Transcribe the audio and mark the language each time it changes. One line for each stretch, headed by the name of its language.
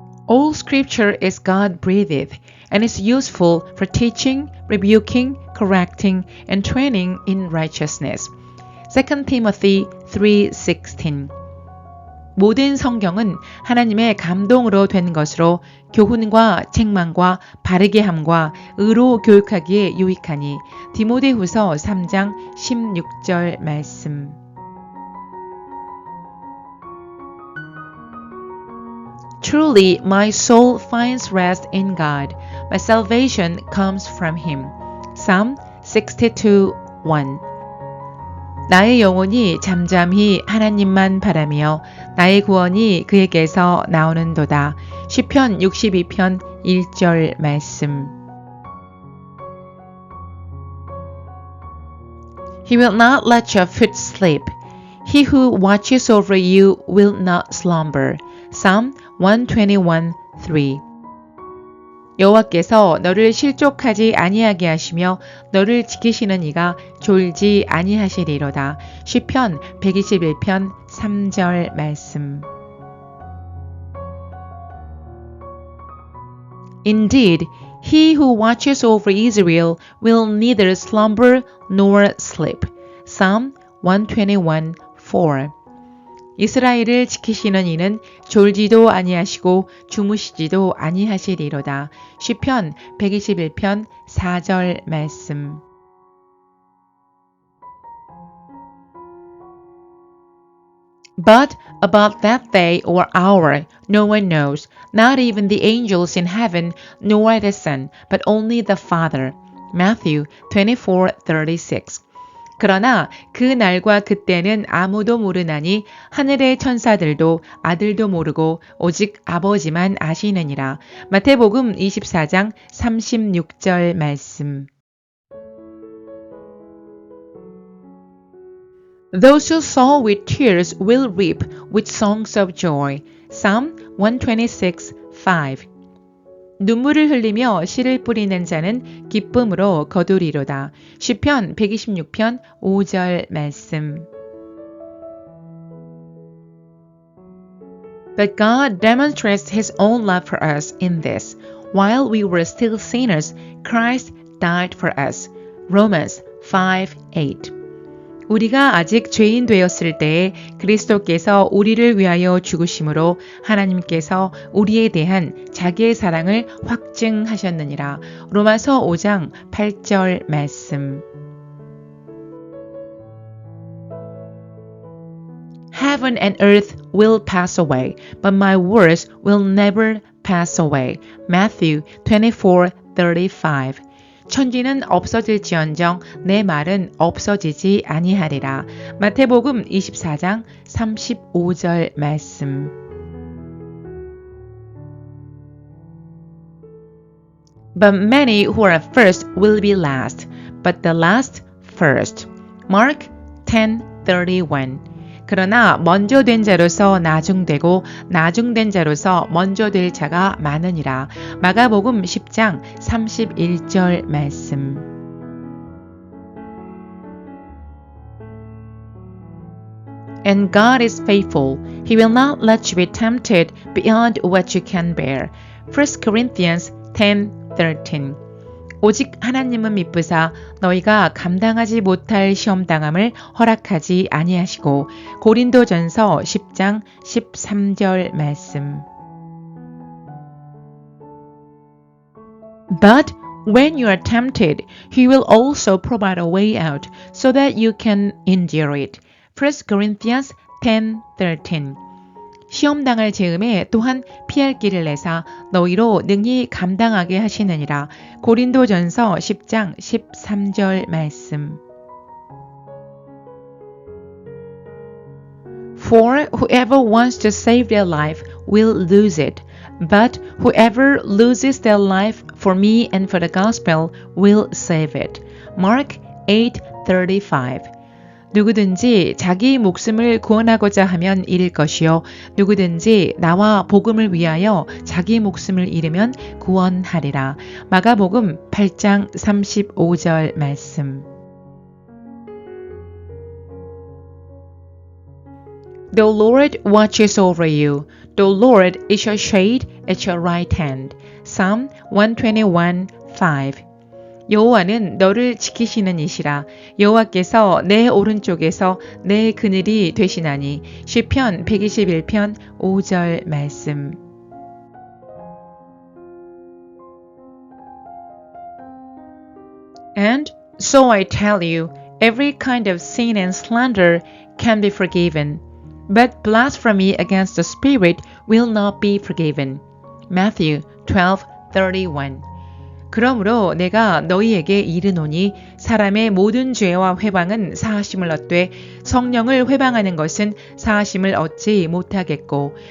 English: All scripture is God-breathed and is useful for teaching, rebuking, correcting, and training in righteousness. 2 Timothy 3:16.
Korean: 모든 성경은 하나님의 감동으로 된 것으로 교훈과 책망과 바르게 함과 의로 교육하기에 유익하니. 디모데후서 3장 16절 말씀.
English: Truly my soul finds rest in God. My salvation comes from him. Psalm 62:1.
Korean: 나의 영혼이 잠잠히 하나님만 바라며 나의 구원이 그에게서 나오는도다. 시편 62편 1절 말씀.
English: He will not let your foot slip. He who watches over you will not slumber. Psalm 121:3.
Korean: 여호와께서 너를 실족하지 아니하게 하시며 너를 지키시는 이가 졸지 아니하시리로다. 시편 121편 3절 말씀.
English: Indeed, he who watches over Israel will neither slumber nor sleep. Psalm
Korean: 121:4 이스라엘을 지키시는 이는 졸지도 아니하시고 주무시지도 아니하시리로다. 시편 121편 4절 말씀.
English: But about that day or hour no one knows, not even the angels in heaven, nor the Son, but only the Father. Matthew 24:36.
Korean: 그러나 그 날과 그때는 아무도 모르나니 하늘의 천사들도 아들도 모르고 오직 아버지만 아시느니라. 마태복음 24장 36절 말씀.
English: Those who sow with tears will reap with songs of joy. Psalm 126:5.
Korean: 눈물을 흘리며 씨를 뿌리는 자는 기쁨으로 거두리로다. 시편 126편 5절 말씀.
English: But God demonstrates His own love for us in this. While we were still sinners, Christ died for us. Romans 5:8.
Korean: 우리가 아직 죄인 되었을 때에 그리스도께서 우리를 위하여 죽으심으로 하나님께서 우리에 대한 자기의 사랑을 확증하셨느니라. 로마서 5장 8절 말씀.
English: Heaven and earth will pass away, but my words will never pass away. Matthew 24:35.
Korean: 천지는 없어질지언정 내 말은 없어지지 아니하리라. 마태복음 24장 35절 말씀.
English: But many who are first will be last, but the last first. Mark 10:31.
Korean: 그러나 먼저 된 자로서 나중되고 나중된 자로서 먼저 될 자가 많으니라. 마가복음 10장 31절 말씀.
English: And God is faithful. He will not let you be tempted beyond what you can bear. 1 Corinthians 10:13.
Korean: 오직 하나님은 미쁘사 너희가 감당하지 못할 시험당함을 허락하지 아니하시고. 고린도전서 10장 13절 말씀.
English: But when you are tempted, He will also provide a way out so that you can endure it. 1 Corinthians 10:13.
Korean: 시험당할 즈음에 또한 피할 길을 내사 너희로 능히 감당하게 하시느니라. 고린도전서 10장 13절 말씀.
English: For whoever wants to save their life will lose it, but whoever loses their life for me and for the gospel will save it. Mark 8:35.
Korean: 누구든지 자기 목숨을 구원하고자 하면 잃을 것이요 누구든지 나와 복음을 위하여 자기 목숨을 잃으면 구원하리라. 마가복음 8장 35절 말씀.
English: The Lord watches over you. The Lord is your shade at your right hand. Psalm 121:5.
Korean: 여호와는 너를 지키시는 이시라. 여호와께서 내 오른쪽에서 내 그늘이 되시나니. 시편 121편 5절 말씀.
English: And so I tell you, every kind of sin and slander can be forgiven, but blasphemy against the Spirit will not be forgiven. Matthew 12:31.
Korean: 그러므로 내가 너희에게 이르노니 사람의 모든 죄와 회방은 사하심을 얻되 성령을 회방하는 것은 사하심을 얻지 못하겠고.